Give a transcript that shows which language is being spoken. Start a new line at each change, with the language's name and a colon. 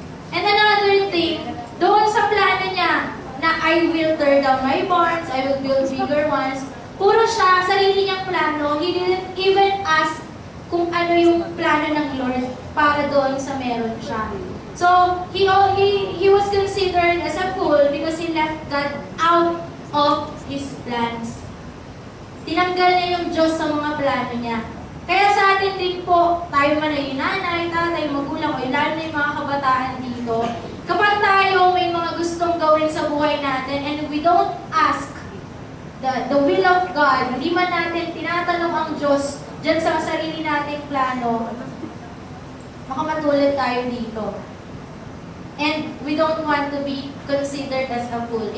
Filipino: And another thing, doon sa plano niya, na
English: I will tear down my barns, I will build bigger ones,
Filipino: puro siya, sarili niyang plano,
English: he didn't even ask
Filipino: kung ano yung plano ng Lord para doon sa meron siya.
English: So, he was considered as a fool because he left God out of his plans.
Filipino: Tinanggal niya yung Diyos sa mga plano niya. Kaya sa atin din po, tayo man ay nanay, tatay, magulang, o lalo na yung mga kabataan dito, kapag tayo may mga gustong gawin sa buhay natin
English: and we don't ask the will of God,
Filipino: hindi man natin tinatanong ang Diyos dyan sa sarili nating plano, makamatulad tayo dito.
English: And we don't want to be considered as a fool.